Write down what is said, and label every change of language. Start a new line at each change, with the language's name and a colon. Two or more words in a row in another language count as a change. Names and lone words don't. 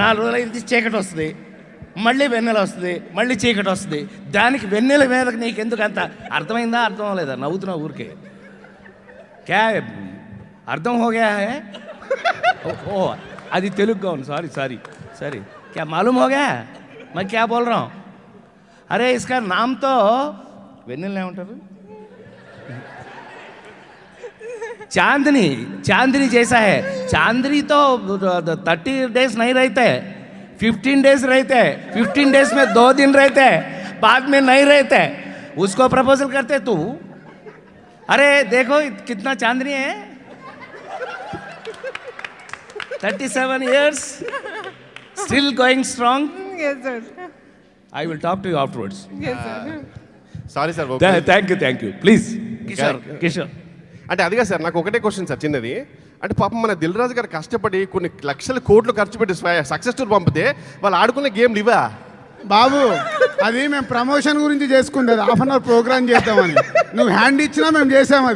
Telugu: 4 రోజులు అయితే చీకటి వస్తుంది, మళ్ళీ వెన్నెల వస్తుంది, మళ్ళీ చీకటి వస్తుంది. దానికి వెన్నెల మీద నీకెందుకు అంత? అర్థమైందా? అర్థం అవ్వలేదా? నవ్వుతున్నావు ఊరికే.
Hindi: क्या अर्थ होगा है?
Telugu: ఓ అది తెలుగుగా ఉంది.
Hindi: సారీ क्या मालूम हो गया मैं क्या बोल रहा हूँ? अरे इसका नाम तो
Telugu: వెన్నెల ఏమంటారు?
Hindi: चांदनी जैसा है. चांदनी तो 30 डेज नहीं रहते, 15 डेज रहते, 15 डेज में 2 दिन रहते, बाद में नहीं रहते. उसको प्रपोजल करते तू. अरे देखो कितना चांदनी है, 37
English: years still going strong. Yes, sir. I will talk to you afterwards. Yes, sir. sorry sir. Thank you. Please.
Telugu: కిషోర్. అంటే అదిగా సార్, నాకు ఒకటే క్వశ్చన్ సార్ చిన్నది. అంటే పాపం మన దిల్ రాజు గారు కష్టపడి కొన్ని లక్షల కోట్లు ఖర్చు పెట్టి
English: success tour
Telugu: పంపితే వాళ్ళు ఆడుకునే గేమ్లు ఇవా బాబు? అది మేము ప్రమోషన్ గురించి చేసుకుండేది,
English: half an hour program
Telugu: చేద్దామని. నువ్వు హ్యాండ్ ఇచ్చినా మేము చేసాం. అది